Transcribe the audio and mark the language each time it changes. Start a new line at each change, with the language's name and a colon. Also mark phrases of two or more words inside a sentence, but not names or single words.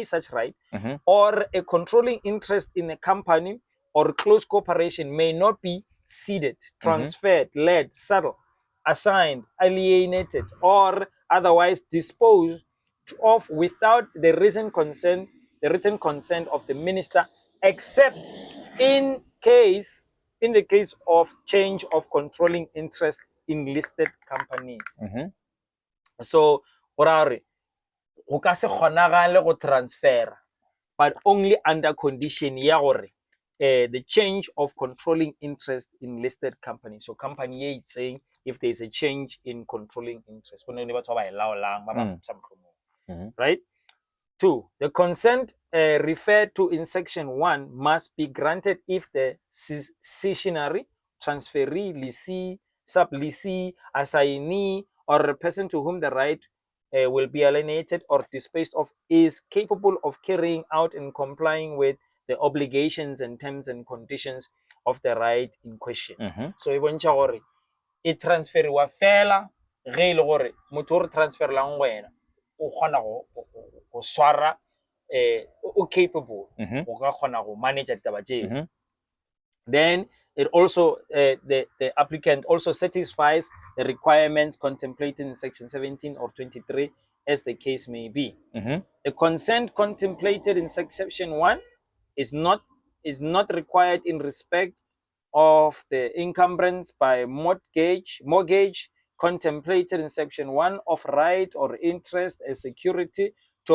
English: such right, or a controlling interest in a company or close cooperation may not be ceded, transferred, led, settled, assigned, alienated, or otherwise disposed of without the written consent of the minister, except in the case of change of controlling interest in listed companies. So
Northern Sotho: go ka se kgonagale go transfer,
English: but only under condition
Northern Sotho: ya gore
English: the change of controlling interest in listed companies. So
Northern Sotho: company ye
English: saying if there is a change in controlling interest, right? 2. The consent referred to in section 1 must be granted if the cessionary, transferee, lessee, sub-lessee, assignee, or a person to whom the right will be alienated or disposed of is capable of carrying out and complying with the obligations and terms and conditions of the right in question.
Northern Sotho: So e bontsha gore e transferiwa fela ge ile gore motho o re transferlang wena o kgona go swara o capable o ka kgona go manage taba tseo.
English: Then it also the applicant also satisfies the requirements contemplated in section 17 or 23 as the case may be. The consent contemplated in section 1 is not required in respect of the encumbrance by mortgage contemplated in section 1 of right or interest as security to